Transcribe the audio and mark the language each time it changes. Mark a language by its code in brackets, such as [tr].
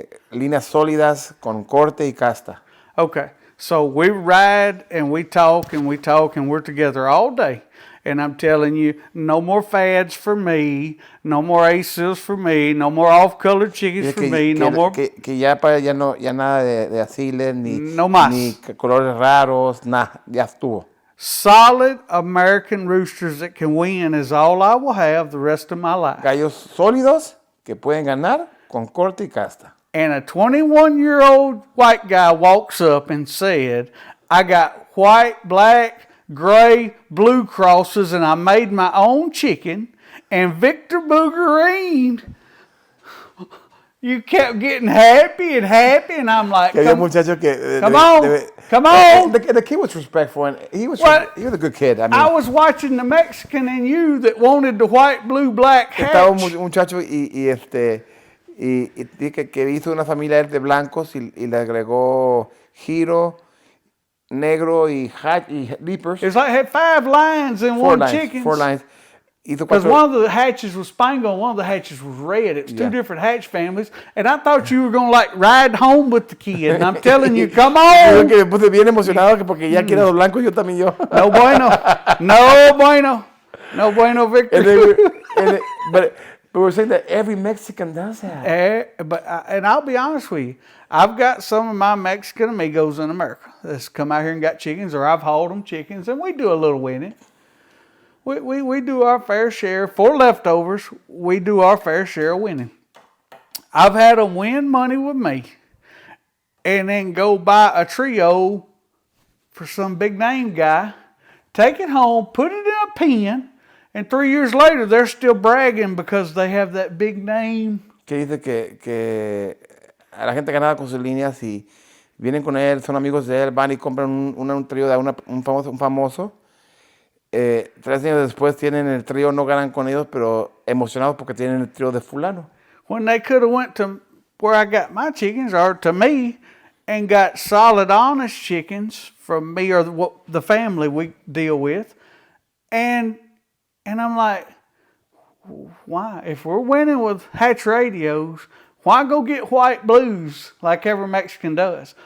[es] líneas sólidas con corte y casta. [en] Okay, so we ride and we talk and we talk and we're together all day. And I'm telling you, no more fads for me, no more aces for me, no more off-colored chickens [es] Dice [en] for me, no more, [es] que ya, para, ya, no, ya nada de asiles, no más. ni colores raros, nada, ya estuvo. [en] Solid American roosters that can win is all I will have the rest of my life. [es] Gallos sólidos que pueden ganar con corte y casta. [en] And a 21-year-old white guy walks up and said, I got white, black, gray, blue crosses, and I made my own chicken. And Victor Boogerine, you kept getting happy, and I'm like, [es] Que había un muchacho que... [en] come on. The kid was respectful, and he was a good kid. I mean, I was watching the Mexican in you that wanted the white, blue, black hatch. [es] estaba un muchacho y que hizo una familia de blancos y le agregó giro, negro y leapers. [en] It's like it had 5 lines in one chicken. 4 lines. Because one of the hatches was spangled and one of the hatches was red. It's 2 different hatch families. And I thought you were going to like ride home with the kid. And I'm telling you, come on. [es] Que me puse bien emocionado porque ya quiero los blancos, yo también yo. No bueno. No bueno. No bueno, Victor. [en] But we're saying that every Mexican does that. And I'll be honest with you. I've got some of my Mexican amigos in America that's come out here and got chickens, or I've hauled them chickens, and we do a little winning. We do our fair share. For leftovers, we do our fair share of winning. I've had them win money with me and then go buy a trio for some big name guy, take it home, put it in a pen, and 3 years later, they're still bragging because they have that big name. [es] Que dice que a la gente ganada con sus líneas y vienen con él, son amigos de él, van y compran un trío de un famoso. 3 años después tienen el trío, no ganan con ellos, pero emocionados porque tienen el trío de fulano. [en] When they could have went to where I got my chickens, or to me, and got solid, honest chickens from me or the family we deal with, and I'm like, why? If we're winning with hatch radios, why go get white blues like every Mexican does?